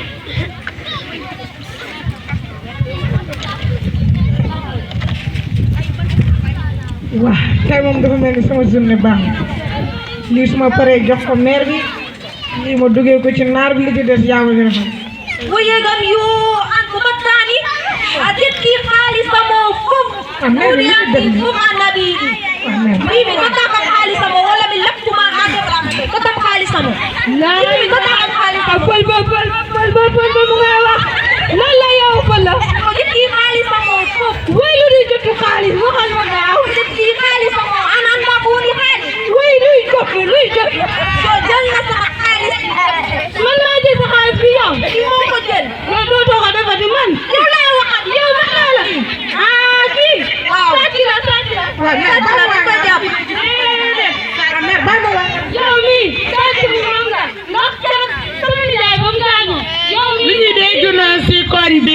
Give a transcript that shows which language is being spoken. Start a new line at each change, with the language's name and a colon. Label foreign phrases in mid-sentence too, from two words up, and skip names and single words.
Wolof: waaw tey moom dafa mel ni sama journée baax na lii su ma paree jox ko maire bi lii ma duggee ko ci naar bi li ci des yaa ma gën a xam.
Fula: wuyegam yu an ko battani a tekki haalisamo fof ɓuriyanki fof annabi mbimi goddakam haalisamo walla mi laftuma ha deɓrama goddam haalisamo mbimi goddakam haalisamo
Wolof: bol mu ngay wax lan la yow Fala
Fula: o ƴetti haalisamo fof
Wolof: way lu ñuy jottu xaalis waxal ma gaaw
Fula: o ƴetti haalisamo an anda ko woni haalis
Wolof: way luy jot
Fula: so jolna sama haalis
Wolof: man maa jël sa xaalis bi yow
Fula: imo ko jël
Wolof: yow doo too ko defati man yow lay waxat yow wax naa la kii waaw sàcc la sàcc la dañ ko jàpp mère ba ma wax yow mii sàcc bi moom nga ndax sama nijaay ba mu gaañoo yow mii li ñuy dee junoo si koñ bi